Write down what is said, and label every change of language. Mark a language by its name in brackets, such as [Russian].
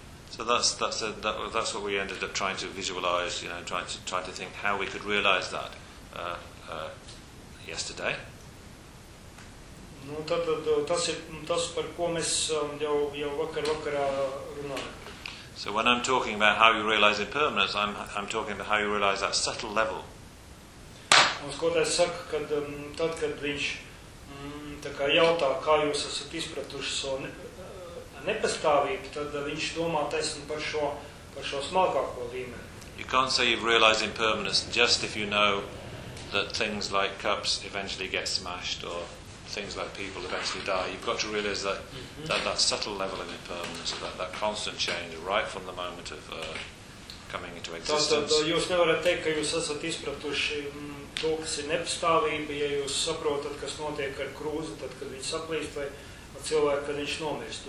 [English] So that's what we ended up trying to visualize, you know, trying to think how we could realize that yesterday. [Latvian] Nu, tad tas ir tas, par ko mēs jau vakarā runājam. [English] So when I'm talking about how you realize impermanence, I'm talking about how you realize that subtle level. [Latvian] Un skotājs saka, kad tad, kad viņš tā kā jautā, kā jūs esat izpratuši savu nepastāvību, tad viņš domā taisni par šo smalkāko līmeni. [English] You can't say you've realized impermanence just if you know that things like cups eventually get smashed or things like people eventually die. You've got to realize that, that subtle level of impermanence, that constant change right from the moment of coming into existence. [Latvian] Tad jūs nevarat teikt, ka jūs esat izpratuši to, kas ir nepastāvība, ja jūs saprotat, kas notiek ar krūzi, tad, kad viņš saplīst, vai cilvēku, kad viņš nomirst.